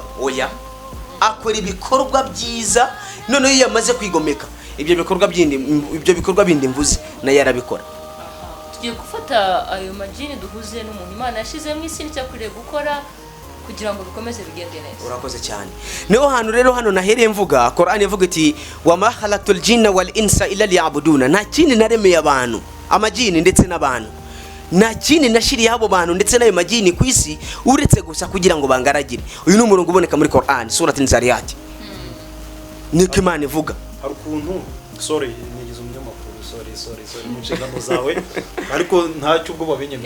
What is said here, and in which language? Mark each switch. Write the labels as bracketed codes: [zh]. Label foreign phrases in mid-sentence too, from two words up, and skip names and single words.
[rw] Oya, akora ibikorwa byiza, noneho iyo yamaze kwigomeka ibyo bikorwa bindi mvuze nayo arabikora. Tugiye gufata ayo magini duhuze n'umuntu Imana yashize mu isi n'icyakwiriye gukora kugira ngo bikomeze bigende neza. Urakoze cyane. Niho hantu rero hano nahereye mvuga, Qur'an ivuga iti [ar] وما خلقت الجن والإنس إلا ليعبدون, [rw] nta kindi naremeye abantu, amajini ndetse n'abantu, nta kindi nashiriye abo bantu ndetse n'ayo majini ku isi uretse gusa kugira ngo bangaragire. Uyu ni umurongo uboneka muri Qur'an surati Zariyat. Niko Imana ivuga. hari ukuntu sorry nigize umunyamakuru sorry mu nshingano zawe ariko ntacyo ubwo babinyemeye.